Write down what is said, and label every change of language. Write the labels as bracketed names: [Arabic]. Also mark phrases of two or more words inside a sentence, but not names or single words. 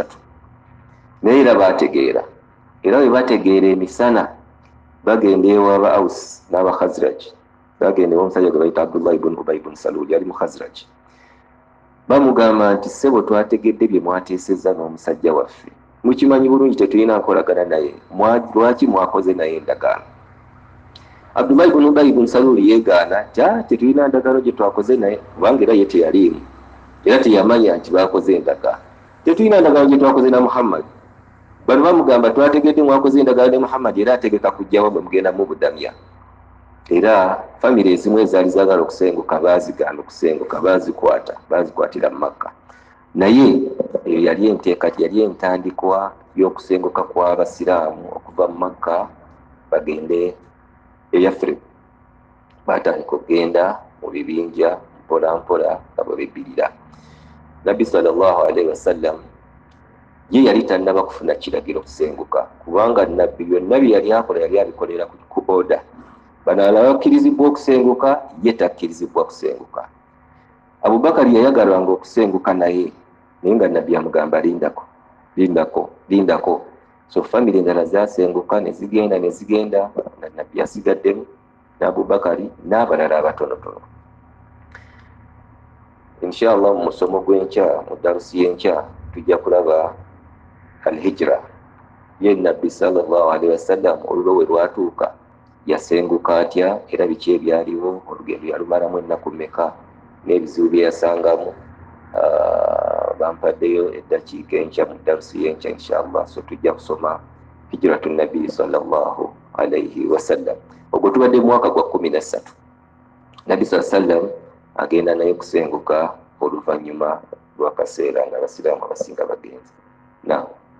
[Ganda] Naye era baategeera, era bwe bategeera emisana bagenda ewa Aws n'aba Khazraj. Bagenda omusajja gwe bayita Abdullah ibn Ubay ibn Salul, yali mu Khazraj. Bamugamba nti ssebo twategedde bye mwateesezza n'omusajja waffe, mukimanyi bulungi tetulina nkolagana naye, lwaki mwakoze naye endagaano? Abdullah ibn Ubay ibn Salul yeegaana tetulina ndagaano gye twakoze naye, kubanga era ye teyaliimu, era teyamanya nti baakoze endagaano. tetulina ndagaano gye twakoze na Muhammad. Bano bamugamba twategedde mwakoze endagaano ne Muhammad era ategeka kujjawo bwe mugenda mu budamya. Era famire ezimu ezaali zaagala okusenguka baazigaana okusenguka, baazikwatira mu Makka. Naye eyo yali entandikwa y'okusenguka kw'Abasiraamu okuva mu Makka bagende e Yathrib. Baatandika okugenda mu bibinja mpola mpola nga bwe bebbirira. Nabbi [Arabic] صلى الله عليه وسلم [Ganda] ye yali tannaba kufuna kiragiro kusenguka, kubanga nabbi byonna bye yali akola yali abikolera ku oda. Bano abalala bakkirizibwa okusenguka, ye takkirizibwa kusenguka. Abubakari yayagalanga okusenguka naye nga nabbi amugamba lindako. So famire endala zasenguka ne zigenda nga nabbi asigaddemu n'Abubakari n'abalala abatonotono. Inshallah mu musomo gw'enkya, mu darusi y'enkya tujja kulaba al-hijra ye nabbi [Arabic] صلى الله عليه وسلم [Ganda] olulo we lwatuuka yasenguka atya era biki ebyaliwo, olugendo yalumalamu ennaku mmeka n'ebizibu bye yasangamu. Bampaddeyo eddakiika enkya mu darusi y'enkya inshallah. So tujja kusoma [Arabic] هجرة النبي صلى الله عليه وسلم. [Ganda] Ogwo tubadde mwaka gwa 13 nabbi [Arabic] صلى الله عليه وسلم [Ganda] agenda naye kusenguka oluvannyuma lw'akaseera nga Abasiraamu abasinga bagenze. Now